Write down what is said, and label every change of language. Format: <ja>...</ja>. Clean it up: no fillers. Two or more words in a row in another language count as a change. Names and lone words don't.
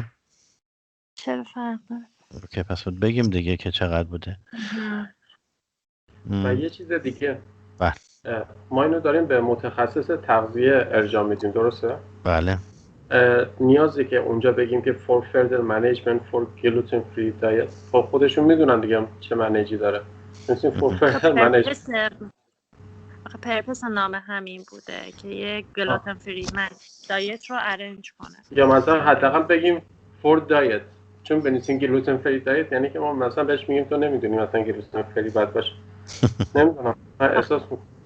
<fa>چرا فرق داره؟ اوکی پس باید بگیم دیگه که چقدر بوده. و یه چیز دیگه بله ما اینو داریم به متخصص تغذیه ارجاع میدیم، درسته؟ بله نیازی که اونجا بگیم که</fa> <en>for further management for gluten free diet،</en> <fa>خب خودشون میدونن دیگه چه منیجی داره. مثلا</fa> <en>for further management</en> <fa>پرپس نامه همین بوده که یه</fa> <en>gluten free diet</en> <fa>رو ارنج کنه، یا مثلا حداقل بگیم</fa> <en>for diet،</en> <fa>چون بنویسین</fa> <en>gluten free diet</en> <fa>یعنی که ما مثلا بهش میگیم تو نمیدونی مثلا</fa> <en>gluten free</en> <fa>باید باشه. نمیدونم من احساس</fa>